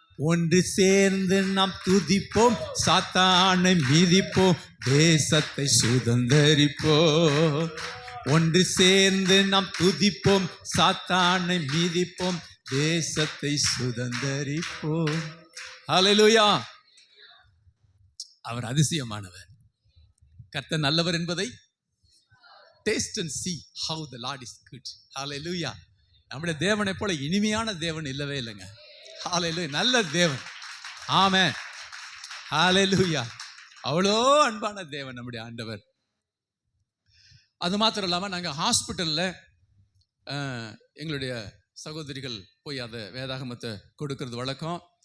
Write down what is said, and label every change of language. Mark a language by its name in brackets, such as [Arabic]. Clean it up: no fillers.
[Tamil] ஒன்று சேர்ந்து நாம் துதிப்போம், சாத்தானை மிதிப்போம், தேசத்தை சுதந்தரிப்போம். ஒன்று சேர்ந்து நாம் துதிப்போம், சாத்தானை மிதிப்போம், தேசத்தை சுதந்தரிப்போம். ஹல்லேலூயா. அவர் அதிசயமானவர். கர்த்தர் நல்லவர் என்பதை [English] taste and see how the Lord is good. Hallelujah. [Tamil] நம்முடைய தேவனை போல இனிமையான தேவன் இல்லவே இல்லைங்க. ஹalleluya. நல்ல தேவன். ஆமென். ஹalleluya. அவ்வளோ அன்பான தேவன் நம்முடைய ஆண்டவர். அது மாத்திரம் இல்லாமல் நாங்கள் ஹாஸ்பிட்டலில் எங்களுடைய சகோதரிகள் போய் அதை வேதாகமத்தை கொடுக்கறது வழக்கம்.